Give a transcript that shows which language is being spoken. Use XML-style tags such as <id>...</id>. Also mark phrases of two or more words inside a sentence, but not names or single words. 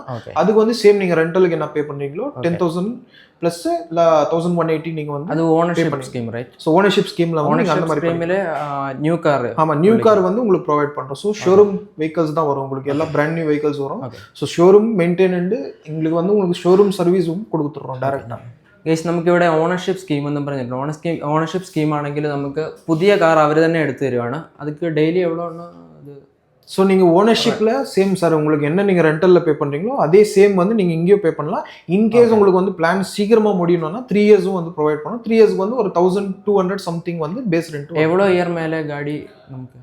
<ta>அதுக்கு வந்து சேம் நீங்கள் ரெண்டலுக்கு என்ன பே பண்ணுறீங்களோ 10,000 ப்ளஸ் 1,180 நீங்கள் வந்து அது</ta> <en>ownership scheme, right? so ownership schemeil</en> <ta>வந்து அந்த மாதிரி</ta> <en>new car,</en> <ta>ஆமாம்</ta> <en>new car</en> <ta>வந்து உங்களுக்கு ப்ரொவைட் பண்ணுறோம். ஸோ</ta> <en>showroom vehicles</en> <ta>தான் வரும் உங்களுக்கு, எல்லாம்</ta> <en>brand new vehicles</en> <ta>வரும்.</ta> <en>so showroom maintenance</en> <ta>எங்களுக்கு வந்து உங்களுக்கு</ta> <en>showroom serviceum</en> <ta>കൊടുத்துட்றோம் ഡയറക്റ്റാണ്.</ta> <ml>ഗൈസ് നമുക്കിവിടെ</ml> <en>ownership scheme</en> <ml>എന്നും പറഞ്ഞിട്ടുണ്ട്.</ml> <en>ownership scheme</en> <ml>ആണെങ്കിൽ നമുക്ക് പുതിയ കാർ അവർ തന്നെ എടുത്തു തരുവാണ്.</ml> <ta>அதுக்கு டெய்லி எவ்வளோன்னா அது ஸோ நீங்கள் ஓனர்ஷிப்பில்</ta> <en>same sir</en> <ta>உங்களுக்கு என்ன நீங்கள் ரெண்டலில் பே பண்ணுறீங்களோ அதே சேம் வந்து நீங்கள் இங்கேயும் பே பண்ணலாம். இன்கேஸ் உங்களுக்கு வந்து பிளான் சீக்கிரமாக முடியணும்னா 3 இயர்ஸும் வந்து ப்ரொவைட் பண்ணணும். 3 இயர்ஸ்க்கு வந்து ஒரு 1,200 சம்திங் வந்து</ta> <en>base rent.</en> <ta>எவ்வளோ இயர் மேலே காடி நமக்கு?</ta>